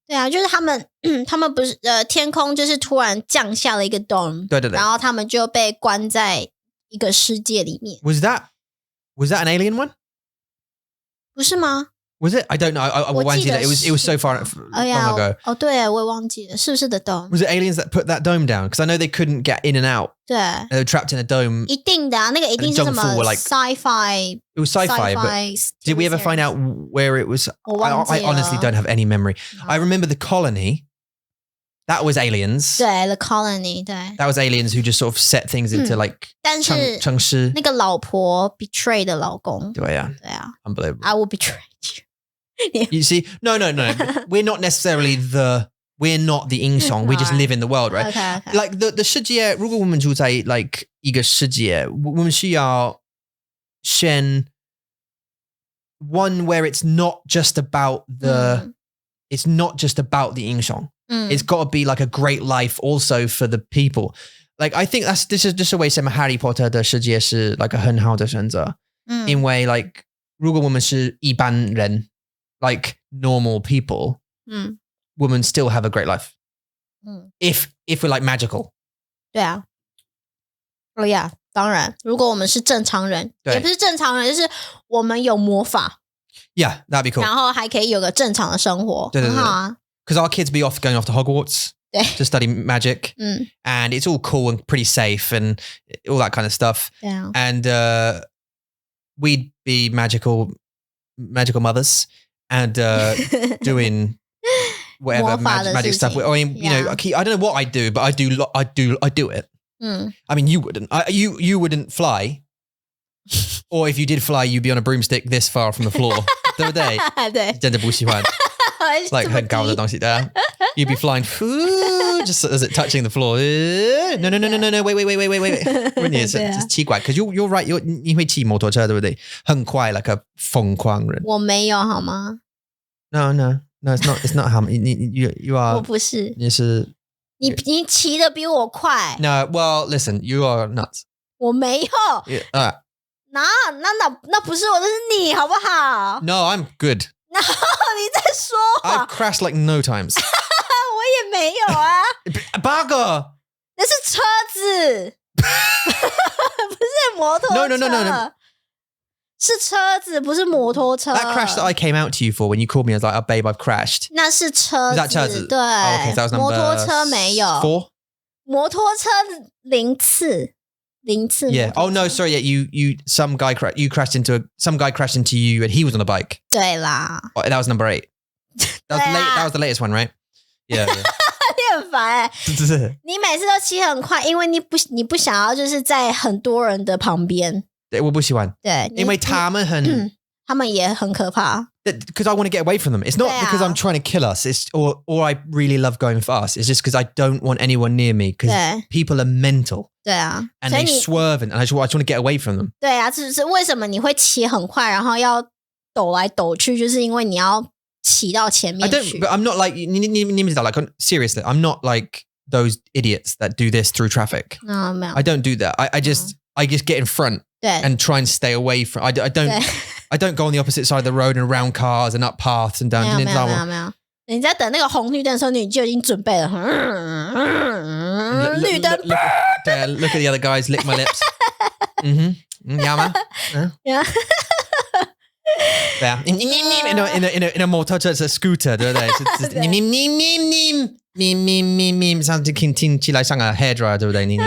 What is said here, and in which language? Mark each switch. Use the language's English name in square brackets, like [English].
[Chinese] 对啊，就是他们不是天空就是突然降下了一个 dome，对，然后他们就被关在一个世界里面。 [English] Was that an alien one? [Chinese] 不是吗？ [English] Was it? I don't know. I [Chinese] 忘记了 [English] It was so far long ago. [Chinese] 哦，对，我也忘记了，是不是 The Dome? [English] Was it aliens that put that dome down? Because I know they couldn't get in and out. [Chinese] 对 [English] They were trapped in a dome. [Chinese] 一定的啊，那个一定是什么 sci-fi. [English] It was sci-fi, but did we ever find out where it was? I honestly don't have any memory. I remember the colony. That was aliens. [Chinese] 对 The Colony. 对 [English] That was aliens who just sort of set things into like [Chinese] 但是城市那个老婆 betray 的老公。对啊 Unbelievable. [English] I will betray you. You see? No. We're not necessarily we're not the 英雄 we just live in the world, right? Okay. Like the [Chinese] 世界如果我们住在 [English] like [Chinese] 一个世界我们需要选 [English] one where it's not just about it's not just about the 英雄 It's got to be like a great life also for the people. Like I think this is just a way 什么 Harry Potter [Chinese] 的世界是 [English] like a [Chinese] 很好的选择因为 [English] like [Chinese] 如果我们是一般人 [English] like normal people women still have a great life if we're like magical [Chinese] 对啊 [English] Oh yeah [Chinese] 当然如果我们是正常人也不是正常人就是我们有魔法 [English] Yeah that'd be cool [Chinese] 然后还可以有个正常的生活对很好啊 [English] Because our kids be going off to Hogwarts to study magic and it's all cool and pretty safe and all that kind of stuff yeah. And we'd be magical mothers and doing whatever magic stuff. I mean, you know, I don't know what I do, but I do it. I mean, you wouldn't. You wouldn't fly, or if you did fly, you'd be on a broomstick this far from the floor. [Chinese] 对不对？对，真的不喜欢 like 很高的东西的 [English] you'd be flying just as it touching the floor. No, wait. [Chinese] 问题是奇怪 [English] because you're right. [Chinese] 你会骑摩托车对不对？很快 like a 疯狂人。我没有好吗？ [English] No, it's not how you are. [Chinese] 我不是。你是你骑得比我快。 [English] No, well, listen, you are nuts. [Chinese] 我没有。那不是我，那是你好不好？ [English] No, I'm good. No, [Chinese] 你在说谎。 [English] I've crashed like no times. [Chinese] 我也没有啊。八個，那是车子，不是摩托车。 [English] No. [Chinese] 是车子，不是摩托车。 [English] That crash that I came out to you for when you called me, I was like, oh, babe, I've crashed. [Chinese] 那是车子。 [English] Is that 車子？ [Chinese] 对。 [English] Oh, okay, so that was number [Chinese] 摩托車沒有。 [English] 4? [Chinese] 摩托車0次。 [English] Yeah. Oh no, sorry. Yeah, some guy crashed into you, and he was on a bike. [Chinese] 对啦。 [English] Oh, that was number 8. That was the latest one, right? Yeah. [Chinese] 你很烦你每次都骑很快，因为你不想要就是在很多人的旁边。对，我不喜欢。对，因为他们也很可怕。 [English] Because I want to get away from them. It's not because I'm trying to kill us. It's or I really love going fast. It's just because I don't want anyone near me because people are mental. [Chinese] 对啊 [English] and they swerve and I just want to get away from them. [Chinese] 对啊，就是为什么你会骑很快，然后要抖来抖去，就是因为你要骑到前面去。 [English] But I'm not like seriously, I'm not like those idiots that do this through traffic. No, [Chinese] 没有。 [English] I don't do that. I just get in front and try and stay away from. I don't go on the opposite side of the road and around cars and up paths and down. [Chinese] 没有。你在等那个红绿灯的时候，你就已经准备了。绿灯。 [English] Look at the other guys lick my lips. Yeah, man. Yeah. Yeah. In a motor, it's a scooter, [Chinese] 对不对？像听起来像个 hairdryer, 对不对？